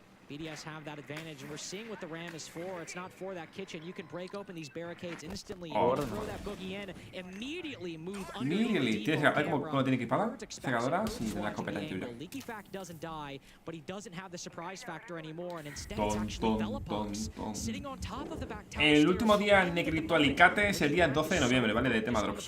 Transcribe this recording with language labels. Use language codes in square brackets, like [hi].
[en] BDS have that advantage, and we're seeing what the RAM is for. It's not for that kitchen. You can break open these barricades instantly. You can throw that boogie in, immediately move underneath. [es] Tienes que ver cómo tiene equipada. Cegadoras y de la escopeta en tuya. [en] Leaky Fact doesn't die, but he doesn't have the surprise factor anymore, and instead it's actually Velopox sitting on top of the back tower. [es] El último día en Negrito Alicate es el día 12 de noviembre, ¿vale? De tema drops.